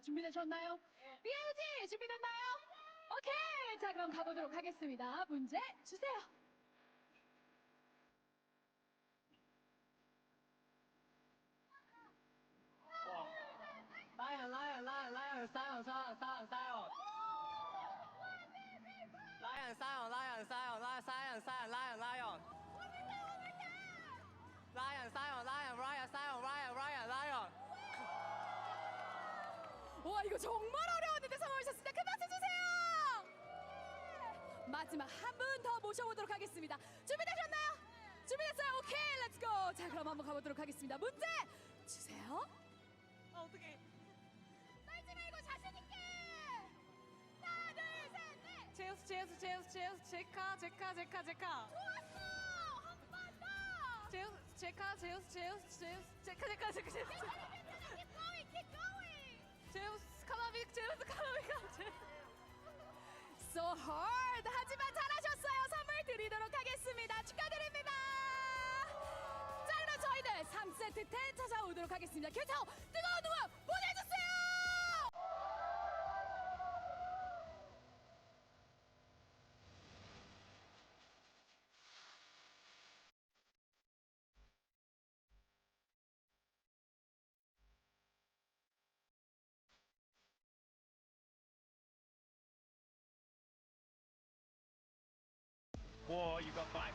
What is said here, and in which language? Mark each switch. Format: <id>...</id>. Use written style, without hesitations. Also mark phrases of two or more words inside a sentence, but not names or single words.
<ko>준비되셨나요? BLG 준비됐나요? 오케이! 자, 그럼 가보도록 하겠습니다. 문제 주세요.</ko> <en>Lion, lion, lion, lion, silence, silence, silence, silence. Lion, silence, lion, silence, lion, silence, silence, lion, lion. Lion, silence, lion, lion, silence, lion, lion, lion.</en> <ko>와, 이거 정말 어려웠는데 성공하셨습니다. 큰 박수 주세요. 마지막 한 분 더 모셔보도록 하겠습니다. 준비되셨나요? 준비됐어요? 오케이,</ko> <en>let's go.</en> <ko>자, 그럼 한번 가보도록 하겠습니다. 문제 주세요. 어떻게? 떨지 말고 자신 있게. 하나, 둘, 셋, 넷.</ko> <en>So hard.</en> <ko>하지만 잘하셨어요. 선물 드리도록 하겠습니다. 축하드립니다. 자, 그럼 저희는 3세트 때 찾아오도록 하겠습니다. 계속 뜨거운 응원 보내주세요.</ko> <en>Whoa, you got Viper.</en>